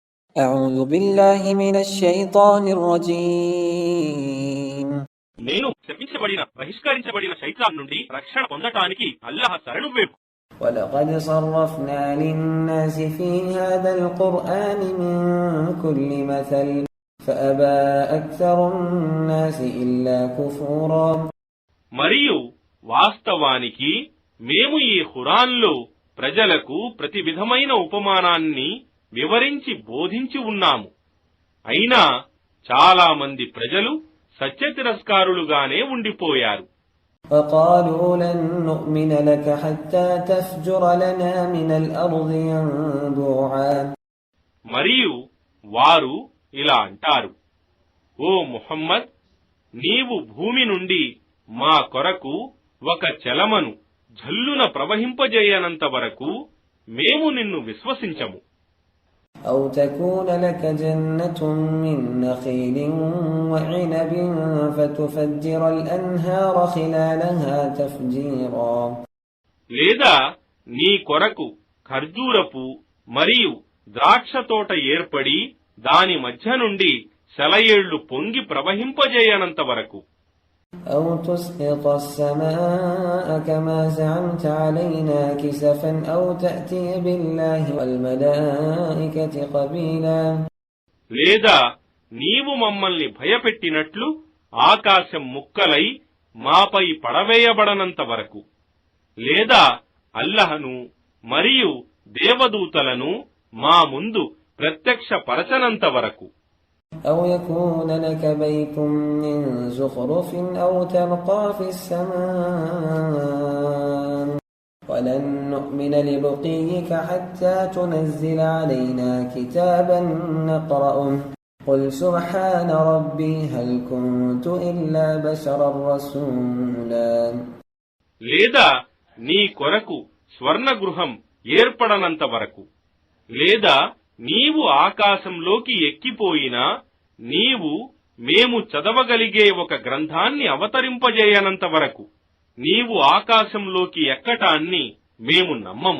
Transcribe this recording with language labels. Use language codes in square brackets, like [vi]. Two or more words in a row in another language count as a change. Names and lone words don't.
[ar] أعوذ بالله من الشيطان الرجيم [te] నేను శపించబడిన బహిష్కరించబడిన శైతాన్ నుండి రక్షణ పొందటానికి అల్లాహ్ శరణు వేపు. [ar] ولقد صرفنا للناس في هذا القرآن من كل مثل فأبى أكثر الناس إلا كفورا. [te] మరియు వాస్తవానికి మేము ఈ ఖురాన్లో ప్రజలకు ప్రతి విధమైన ఉపమానాన్ని వివరించి బోధించి ఉన్నాము. అయినా చాలా మంది ప్రజలు సత్య తిరస్కారులుగానే ఉండిపోయారు. [ar] وقالوا لن نؤمن لك حتى تفجر لنا من الأرض ينبوعا. [te] మరియు వారు ఇలా అంటారు, ఓ ముహమ్మద్, నీవు భూమి నుండి మా కొరకు ఒక చలమను జల్లున ప్రవహింపజేయనంత వరకు మేము నిన్ను విశ్వసించము. [ar] أو تكون لك جنة من نخيل وعنب فتفجر الأنهار خلالها تفجيرا. [te] లేదా నీ కొరకు ఖర్జూరపు మరియు ద్రాక్ష తోట ఏర్పడి దాని మధ్య నుండి సెలయేళ్లు పొంగి ప్రవహింపజేయనంత వరకు. [ar] أو تسقط السماء كما زعمت علينا كسفا أو تأتي بالله والملائكة قبيلا. [te] లేదా నీవు మమ్మల్ని భయపెట్టినట్లు ఆకాశం ముక్కలై మాపై పడవేయబడనంత వరకు. లేదా అల్లహను మరియు దేవదూతలను మా ముందు ప్రత్యక్షపరచనంత వరకు. [ar] أو يكون لك بيت من زخرف أو ترقى في السماء ولن نؤمن لرقيك حتى تنزل علينا كتابا نقرأه قل سبحان ربي هل كنت إلا بشرا رسولا. [te] లేదా నీ కొరకు స్వర్ణగృహం ఏర్పడనంత వరకు. లేదా నీవు ఆకాశంలోకి ఎక్కిపోయినా నీవు మేము చదవగలిగే ఒక గ్రంథాన్ని అవతరింపజేయనంత వరకు నీవు ఆకాశంలోకి ఎక్కటాన్ని మేము నమ్మము.